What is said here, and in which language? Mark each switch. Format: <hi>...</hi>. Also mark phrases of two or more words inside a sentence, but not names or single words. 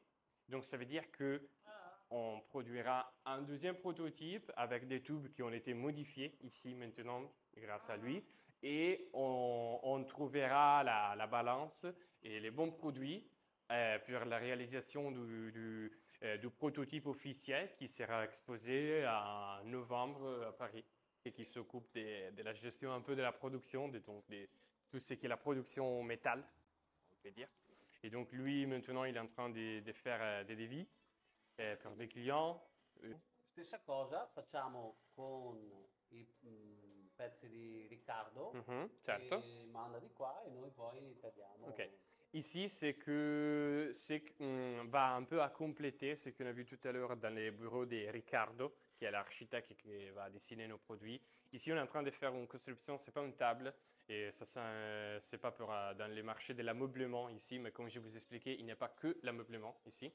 <fr>Donc ça veut dire que on produira un deuxième prototype avec des tubes qui ont été modifiés ici maintenant grâce à lui, et on trouvera la balance et les bons produits pour la réalisation du prototype officiel qui sera exposé en novembre à Paris, et qui s'occupe de la gestion un peu de la production, de tout ce qui est la production métal, on peut dire. Et donc lui, maintenant, il est en train de faire des devis</fr> <it>per dei</it> <fr>clients.</fr> <it>Stessa cosa facciamo con i pezzi di Riccardo, certo. che manda di qua e noi poi tagliamo. Ok.</it> <fr>Ici, va un peu à compléter ce qu'on a vu tout à l'heure dans les bureaux de Ricardo, qui est l'architecte qui va dessiner nos produits. Ici, on est en train de faire une construction, c'est pas une table, et ça, c'est pas pour, dans les marchés de l'ameublement ici, mais comme je vous expliquais, il n'y a pas que l'ameublement ici.</fr>